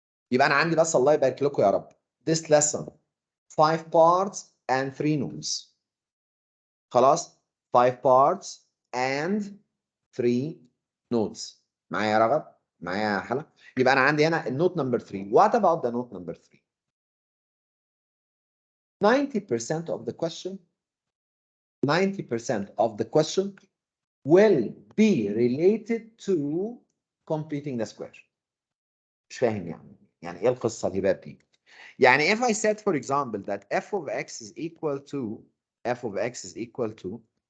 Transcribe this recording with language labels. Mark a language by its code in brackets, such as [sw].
[ar] يبقى انا عندي بس الله يبارك لكم يا رب [en] this lesson 5 parts and 3 notes. خلاص 5 parts and 3 notes. [ar] معايا يا رغب؟ معايا يا حلا؟ يبقى انا عندي هنا النوت نمبر 3. [en] What about the note number 3؟ 90% of the question 90% of the question will be related to completing the square. [ar] مش فاهم يعني ايه القصه دي بقى دي؟ يعني [en] if I said for example that f of x is equal to